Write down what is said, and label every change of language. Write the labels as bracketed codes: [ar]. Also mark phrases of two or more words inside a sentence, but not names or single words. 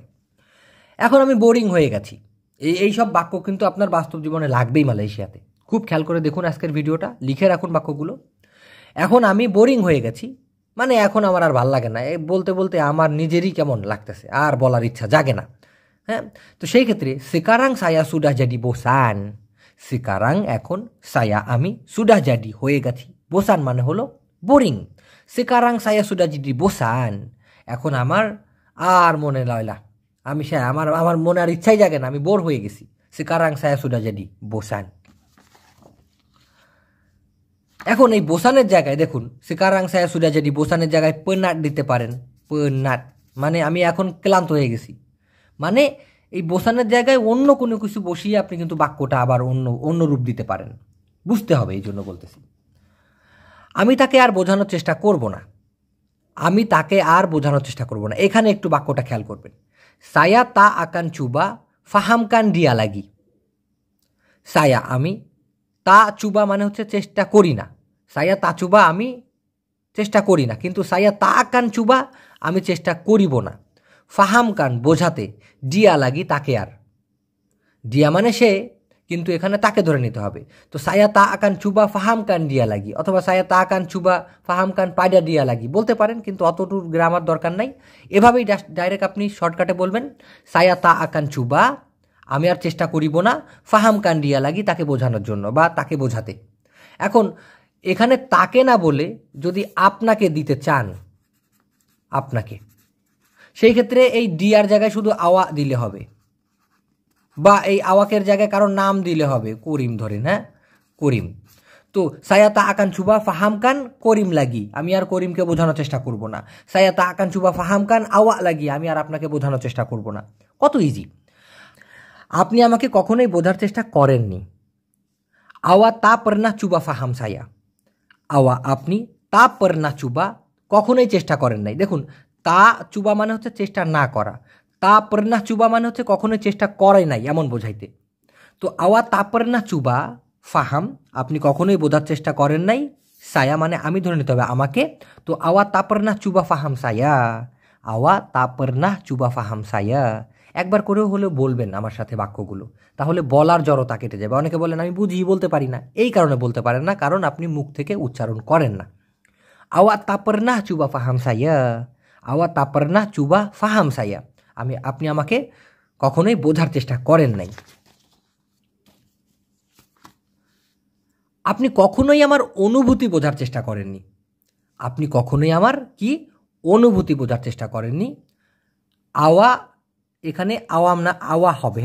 [bn] এখন আমি বোরিং হয়ে গেছি, এই সব বাক্য কিন্তু আপনার বাস্তব জীবনে লাগবেই মালয়েশিয়াতে। খুব খেয়াল করে দেখুন আজকের ভিডিওটা, লিখে রাখুন বাক্যগুলো। এখন আমি বোরিং হয়ে গেছি, মানে এখন আমার আর ভাল লাগে না, বলতে বলতে আমার নিজেরই কেমন লাগতেছে, আর বলার ইচ্ছা জাগে না। হ্যাঁ, তো সেই ক্ষেত্রে [ms] sekarang saya sudah jadi bosan। sekarang এখন saya আমি sudah jadi [bn] হয়ে গেছি। [ms] bosan [bn] মানে হলো বোরিং। [ms] sekarang saya sudah jadi bosan, [bn] এখন আমার আর মনে লয়লা, আমি আমার মনে আর ইচ্ছাই জাগে না, আমি বোর হয়ে গেছি। [ms] sekarang saya sudah jadi bosan। [bn] এখন এই বোসানের জায়গায় দেখুন, [ms] sekarang saya sudah jadi [bn] বোসানের জায়গায় [ms] penat [bn] দিতে পারেন। penat মানে আমি এখন ক্লান্ত হয়ে গেছি, মানে এই বোসানের জায়গায় অন্য কোনো কিছু বসিয়ে আপনি কিন্তু বাক্যটা আবার অন্য রূপ দিতে পারেন। বুঝতে হবে, এই জন্য বলতেছি। আমি তাকে আর বোঝানোর চেষ্টা করব না। আমি তাকে আর বোঝানোর চেষ্টা করব না। এখানে একটু বাক্যটা খেয়াল করবেন। [ms] saya tak akan coba fahamkan dia lagi। [bn] saya আমি, [ms] tak coba [bn] মানে হচ্ছে চেষ্টা করি না। [ms] saya tak coba [bn] আমি চেষ্টা করি না, কিন্তু [ms] saya tak akan coba [bn] আমি চেষ্টা করিব না। ফাহামকান বোঝাতে, [ms] dia lagi [bn] তাকে আর। ডিয়া মানে সে, কিন্তু এখানে তাকে ধরে নিতে হবে। তো [ms] saya tak akan coba fahamkan dia lagi, [bn] অথবা [ms] saya tak akan coba fahamkan pada dia lagi [bn] বলতে পারেন, কিন্তু অতটুকু গ্রামার দরকার নাই। এভাবেই ডাইরেক্ট আপনি শর্টকাটে বলবেন [ms] saya tak akan coba, [bn] আমি আর চেষ্টা করিব না, [ms] fahamkan dia lagi [bn] তাকে বোঝানোর জন্য বা তাকে বোঝাতে। এখন এখানে তাকে না বলে যদি আপনাকে দিতে চান, আপনাকে, সেই ক্ষেত্রে এই ডিয়ার জায়গায় শুধু আওয়া দিলে হবে, বা এই আওয়াকের জায়গায় কারোর নাম দিলে হবে। করিম ধরেন, হ্যাঁ, করিম। তো [ms] saya tak akan coba fahamkan [bn] করিম লাগি, আমি আর করিমকে বোঝানোর চেষ্টা করব না। [ms] saya tak akan coba fahamkan awak [bn] লাগি, আমি আর আপনাকে বোঝানোর চেষ্টা করব না। কত ইজি। আপনি আমাকে কখনোই বোঝার চেষ্টা করেননি। [ms] awak tak pernah coba faham saya। [bn] awak আপনি, [ms] tak pernah coba [bn] কখনোই চেষ্টা করেন নাই। দেখুন, [ms] tak coba [bn] মানে হচ্ছে চেষ্টা না করা, [ms] tak pernah coba [bn] মানে হচ্ছে কখনোই চেষ্টা করে নাই এমন বোঝাইতে। তো [ms] awak tak pernah coba faham, [bn] আপনি কখনোই বোঝার চেষ্টা করেন নাই। সায়া মানে আমি ধরে নিতে হবে আমাকে। [ms] তো awak tak pernah coba faham saya, awak tak pernah coba faham saya. [bn] একবার করেও হলেও বলবেন আমার সাথে বাক্যগুলো, তাহলে বলার জড়তা কেটে যাবে। অনেকে বলেন আমি বুঝি বলতে পারি না, এই কারণে বলতে পারেন না, কারণ আপনি মুখ থেকে উচ্চারণ করেন না। [ms] awak tak pernah coba faham saya, awak tak pernah coba faham saya, [bn] আপনি আমাকে কখনোই বোঝার চেষ্টা করেন নাই। আপনি কখনোই আমার অনুভূতি বোঝার চেষ্টা করেননি। আপনি কখনোই আমার কি অনুভূতি বোঝার চেষ্টা করেননি। আওয়া এখানে আওয়াম না আওয়া হবে।